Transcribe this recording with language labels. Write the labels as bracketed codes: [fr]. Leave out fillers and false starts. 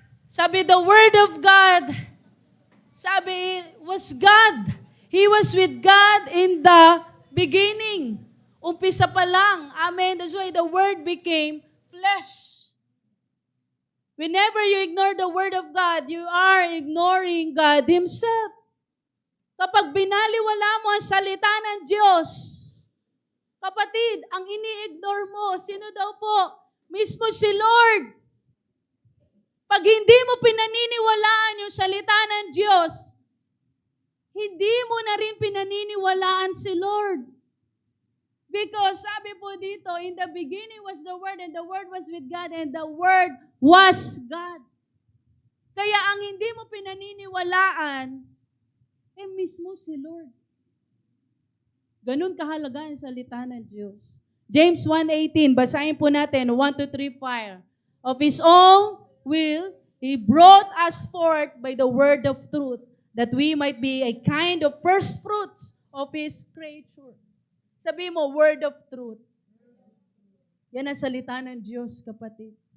[en] Sabi, the word of God, sabi, was God. He was with God in the beginning. [tl] Umpisa pa lang. [en] Amen. That's why the word became flesh. Whenever you ignore the word of God, you are ignoring God Himself. [tl] Kapag binaliwala mo ang salita ng Diyos, kapatid, ang ini-ignore mo, sino daw po? Mismo si Lord. Pag hindi mo pinaniniwalaan yung salita ng Diyos, hindi mo na rin pinaniniwalaan si Lord. [en] Because [tl] sabi po dito, [en] in the beginning was the Word, and the Word was with God, and the Word was God. [tl] Kaya ang hindi mo pinaniniwalaan, mismo si Lord. Ganun kahalaga ang salita ng Diyos. James 1:18, basahin po natin, 1, 2, 3, fire. [en] Of His own will, He brought us forth by the word of truth, that we might be a kind of first fruits of His creature. [tl] Sabi mo, [en] word of truth. [tl] Yan ang salita ng Diyos, kapatid.